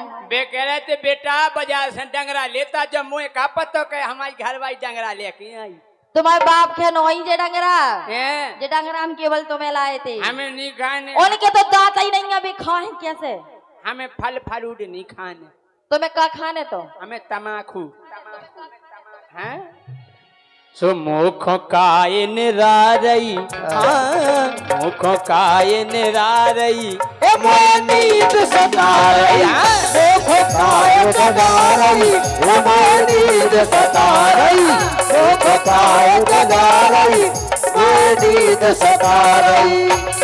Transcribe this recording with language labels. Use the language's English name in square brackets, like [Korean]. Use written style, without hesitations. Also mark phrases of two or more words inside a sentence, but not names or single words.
[Hindi] बे कह रहे थे बेटा बाजार से डंगरा लेता, जब मुझे का पता कहे हमारी घर वाली डंगरा लेके आई। तुम्हारे बाप के नोई जे डंगरा, हैं? जे डंगरा हम केवल तुम्हें लाए थे। हमें नहीं खाने, उनके तो दांत ही नहीं, अभी खाए कैसे? हमें फल फ्रूट नहीं खाने। तुम्हें का खाने तो? हमें तमाकू हैं। [Bundeli] सो मुखो काय निरारई, मुखो काय निरारई, मोए नींद सतारई। मुखो काय जगारई, मोए नींद सतारई। मुखो काय जगारई, मोए नींद सतारई।